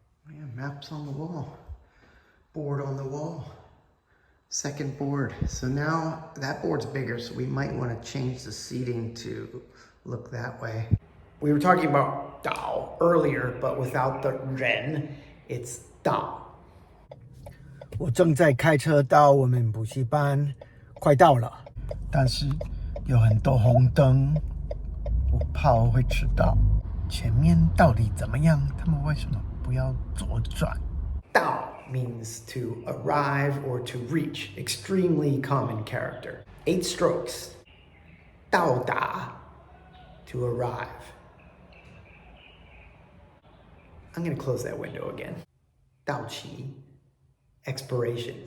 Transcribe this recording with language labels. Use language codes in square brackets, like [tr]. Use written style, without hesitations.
[en] Yeah, maps on the wall. Board on the wall. Second board. So now that board's bigger, so we might want to change the seating to look that way. We were talking about Dao earlier, but without the Ren, it's Dao. [zh] 我正在开车到我们补习班，快到了，但是有很多红灯，我怕我会迟到。前面到底怎么样？他们为什么不要左转？ [en] Dao means to arrive or to reach. Extremely common character. 8 strokes. Dao da, to arrive. I'm going to close that window again. Dao qi, expiration.